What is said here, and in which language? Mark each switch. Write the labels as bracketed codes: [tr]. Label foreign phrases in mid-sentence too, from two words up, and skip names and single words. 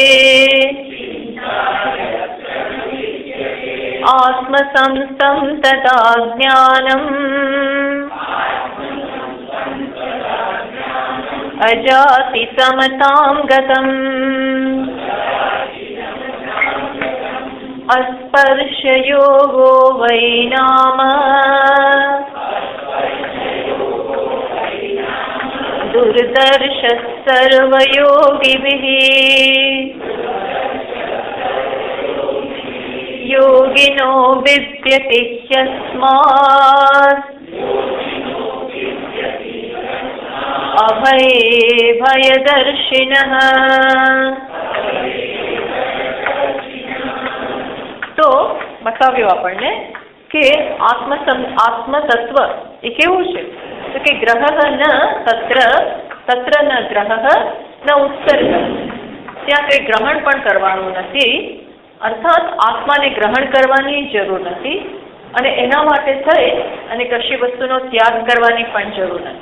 [sa] आत्मसंस्थं तदा ज्ञानम् अजाति समतां गतम् अस्पर्शयोगो वै नाम दुर्दर्शः सर्वयोगिभिः योगिनो बिभ्यति ह्यस्मात् अभये भयदर्शिनः। [gu] તો બતાવ્યું આપણને કે આત્મતત્વ એ કેવું છે તો કે [sa] ગ્રહ ન તત્ર ન ગ્રહ ન ઉત્સર્ગ [gu] ત્યાં કંઈ ગ્રહણ પણ કરવાનું નથી અર્થાત આત્માને ગ્રહણ કરવાની જરૂર નથી અને એના માટે થઈ અને કશી વસ્તુનો ત્યાગ કરવાની પણ જરૂર નથી.